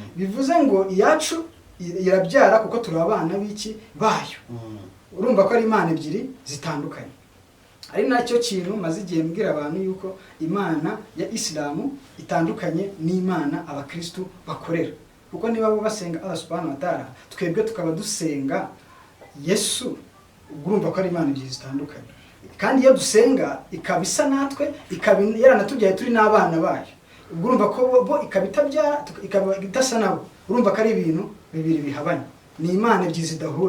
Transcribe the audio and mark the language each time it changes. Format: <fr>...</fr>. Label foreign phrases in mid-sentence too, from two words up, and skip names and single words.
<rw>Bivuze ngo iyacu irabyara kuko turi abana b'iki bayo. Urumva ko ari imana ebyiri zitandukanye. Ari nacyo kintu maze igihe mbwira abantu yuko imana ya Islamu itandukanye n'imana abakristu bakorera. Kuko niba bo basenga</rw> <ar>الله سبحانه وتعالى,</ar> <rw>twebwe tukaba dusenga Yesu, urumva ko ari imana ebyiri zitandukanye. Kandi iyo dusenga ikaba isa natwe, ikaba yaranatubyaye turi n'abana bayo. Urumva ko bo ikaba itabyara, ikaba idasa nabo. Urumva ko ari ibintu bibiri bihabanye. Ni imana ebyiri zidahura.</rw>